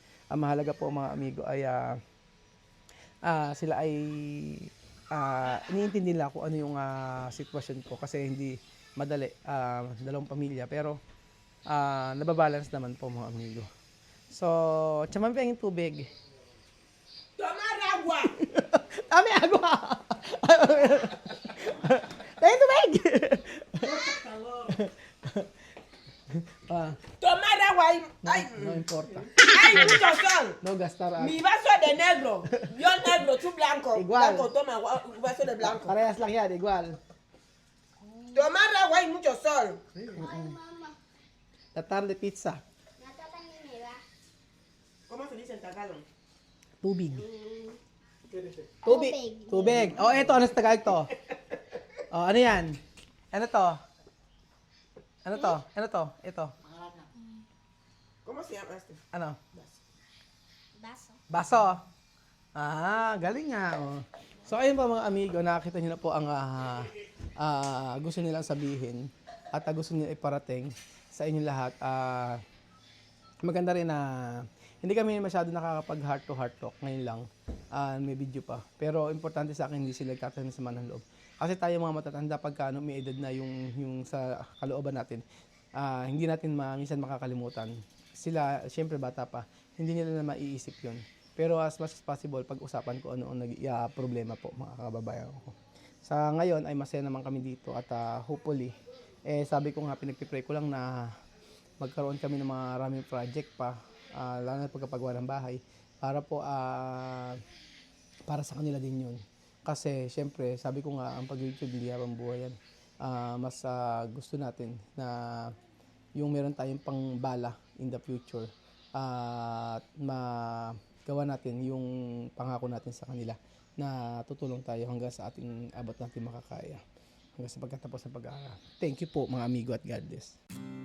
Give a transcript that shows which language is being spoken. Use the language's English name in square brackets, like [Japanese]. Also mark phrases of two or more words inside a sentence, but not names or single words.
[Filipino] Ang mahalaga po mga amigo ay sila ay iniintindi nila kung ano yung sitwasyon ko, kasi hindi madali, dalawang pamilya, pero nababalance naman po mga amigo. So, tsaman pa yung tubig. [Spanish] Tomar agua. [Filipino] Dami agua! Tayo tubig! [Spanish] Tomar agua. Ay, No importa. ay, mucho sol. No gastar agua. Mi vaso de negro. Yo negro, tú blanco. Igual. Blanco, toma agua, un vaso de blanco. [Filipino] Parehas lang yan, [Spanish] igual. Tomar agua y mucho sol. Tatar de pizza. ¿Cómo se dice en Tagalog? [Filipino] Tubig. Tubig. Tubig. Eto, ano sa Tagalog to? Ano yan? Ano to? Ano to? Ano to? Ito. [Spanish] ¿Cómo se llama este? [Filipino] Ano? Baso. Baso. Galing nga. So, ayun pa mga amigo, nakakita niyo na po ang gusto nilang sabihin at gusto nila iparating sa inyo lahat. Maganda rin na hindi kami masyado nakakapag [English] heart to heart talk [Filipino] ngayon lang. May video pa. Pero importante sa akin, hindi sila nagkatanim sa ng loob. Kasi tayo mga matatanda, pagka may edad na yung sa kalooban natin, hindi natin minsan makakalimutan. Sila, syempre bata pa, hindi nila na maiisip yun. Pero [English] as much as possible, [Filipino] pag-usapan ko ano ang problema po, mga kababayan ko. Sa ngayon ay masaya naman kami dito at hopefully, sabi ko nga, pinagpipray ko lang na magkaroon kami ng maraming project pa, lalo na pagkapagawa ng bahay, para po, para sa kanila din yun. Kasi syempre, sabi ko nga, ang pag-YouTube hindi habang buhay yan. Mas gusto natin na yung meron tayong pangbala [English] in the future [Filipino] at magawa natin yung pangako natin sa kanila na tutulong tayo hanggang sa ating abot natin makakaya hanggang sa pagkatapos ng pag-aaral. [English] Thank you [Filipino] po mga amigo at [English] God bless.